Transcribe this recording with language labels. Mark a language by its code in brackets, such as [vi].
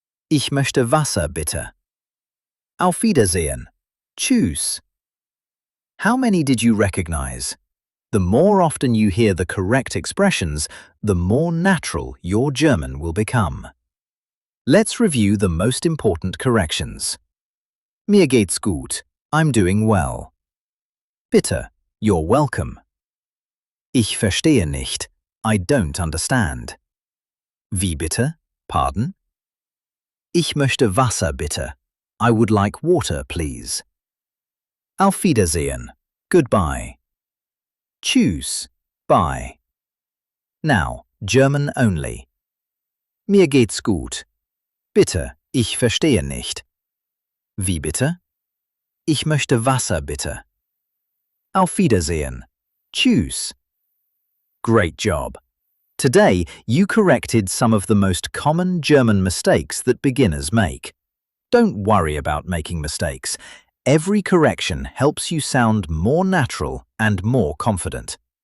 [de] Ich möchte Wasser bitte. Auf Wiedersehen. Tschüss. [en] How many did you recognize? The more often you hear the correct expressions, the more natural your German will become. Let's review the most important corrections. [de] Mir geht's gut. [en] I'm doing well. [de] Bitte. [en] You're welcome. [de] Ich verstehe nicht. [en] I don't understand. [de] Wie bitte? [en] Pardon? [de] Ich möchte Wasser bitte. [en] I would like water, please. [de] Auf Wiedersehen. [en] Goodbye. [de] Tschüss. [en] Bye. Now, German only. [de] Mir geht's gut. Bitte, ich verstehe nicht. Wie bitte? Ich möchte Wasser bitte. Auf Wiedersehen. Tschüss. [en] Great job. Today, you corrected some of the most common German mistakes that beginners make. Don't worry about making mistakes. Every correction helps you sound more natural and more confident.